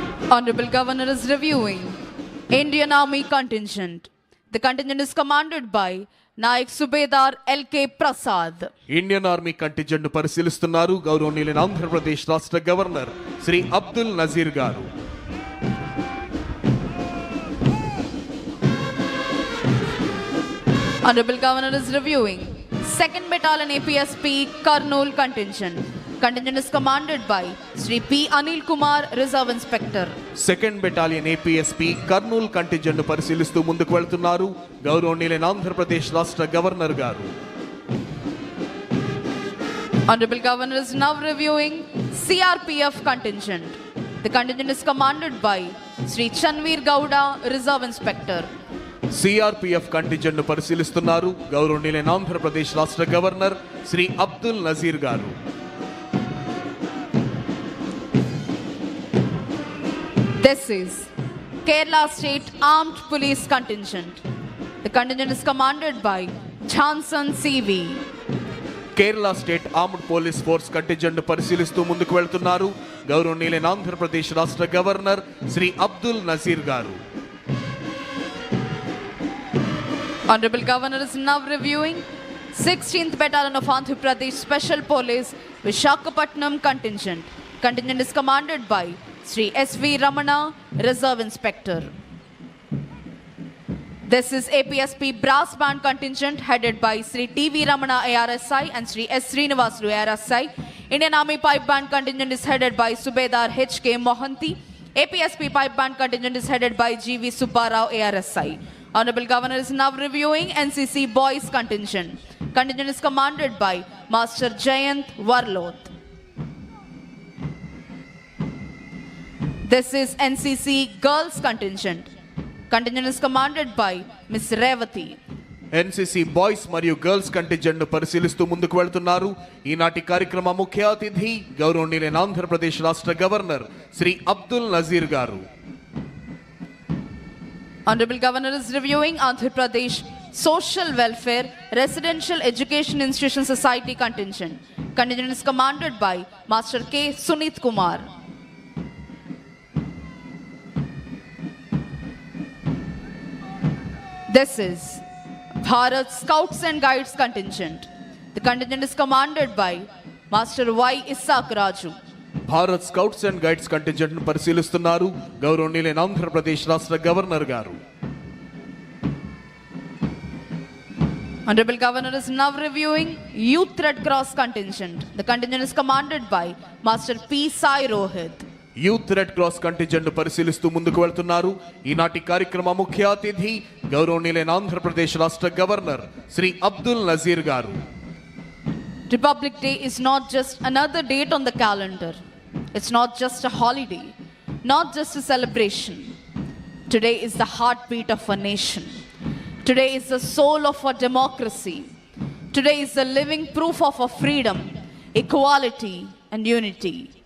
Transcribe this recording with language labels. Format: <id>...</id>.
<en>Honorable Governor is reviewing Indian Army contingent. The contingent is commanded by Naik Subedar L.K. Prasad.</en> <te>Indian army contingent పరిశీలిస్తున్నారు గౌరవనీయులైన ఆంధ్రప్రదేశ్ రాష్ట్ర governor Shri Abdul Nazir గారు.</te> <en>Honorable Governor is reviewing 2nd Battalion APSP Kurnool contingent. Contingent is commanded by Sri P. Anil Kumar, Reserve Inspector.</en> <te>2nd Battalion APSP Kurnool contingent పరిశీలిస్తూ ముందుకు వెళ్తున్నారు గౌరవనీయులైన ఆంధ్రప్రదేశ్ రాష్ట్ర governor గారు.</te> <en>Honorable Governor is now reviewing CRPF contingent. The contingent is commanded by Sri Chanveer Gowda, Reserve Inspector.</en> <te>CRPF contingent పరిశీలిస్తున్నారు గౌరవనీయులైన ఆంధ్రప్రదేశ్ రాష్ట్ర governor Shri Abdul Nazir గారు.</te> <en>This is Kerala State Armed Police Contingent. The contingent is commanded by Johnson CV.</en> <te>Kerala state armed police force contingent పరిశీలిస్తూ ముందుకు వెళ్తున్నారు గౌరవనీయులైన ఆంధ్రప్రదేశ్ రాష్ట్ర governor Shri Abdul Nazir గారు.</te> <en>Honorable Governor is now reviewing 16th Battalion of Andhra Pradesh Special Police Visakhapatnam contingent. Contingent is commanded by Sri S.V. Ramana, Reserve Inspector. This is APSP Brass Band contingent headed by Sri T.V. Ramana ARSI and Sri S. Srinivasulu ARSI. Indian Army Pipe Band contingent is headed by Subedar H.K. Mohanty. APSP Pipe Band contingent is headed by G.V. Subbarao ARSI. Honorable Governor is now reviewing NCC Boys contingent. Contingent is commanded by Master Jayant Warloth. This is NCC Girls contingent. Contingent is commanded by Miss Revati.</en> <te>NCC boys మరియు girls contingent పరిశీలిస్తూ ముందుకు వెళ్తున్నారు ఈనాటి కార్యక్రమ ముఖ్య అతిథి గౌరవనీయులైన ఆంధ్రప్రదేశ్ రాష్ట్ర గవర్నర్ శ్రీ అబ్దుల్ నజీర్ గారు.</te> <en>Honorable Governor is reviewing Andhra Pradesh Social Welfare Residential Education Institution Society contingent. Contingent is commanded by Master K. Sunit Kumar. This is Bharat Scouts and Guides contingent. The contingent is commanded by Master Y. Isaac Raju.</en> <te>Bharat scouts and guides contingent పరిశీలిస్తున్నారు గౌరవనీయులైన ఆంధ్రప్రదేశ్ రాష్ట్ర governor గారు.</te> <en>Honorable Governor is now reviewing Youth Red Cross contingent. The contingent is commanded by Master P. Sai Rohit.</en> <te>Youth red cross contingent పరిశీలిస్తూ ముందుకు వెళ్తున్నారు. ఈనాటి కార్యక్రమ ముఖ్య అతిథి గౌరవనీయులైన ఆంధ్రప్రదేశ్ రాష్ట్ర గవర్నర్ శ్రీ అబ్దుల్ నజీర్ గారు.</te> <en>Republic Day is not just another date on the calendar. It's not just a holiday, not just a celebration. Today is the heartbeat of a nation. Today is the soul of our democracy. Today is the living proof of our freedom, equality, and unity.</en>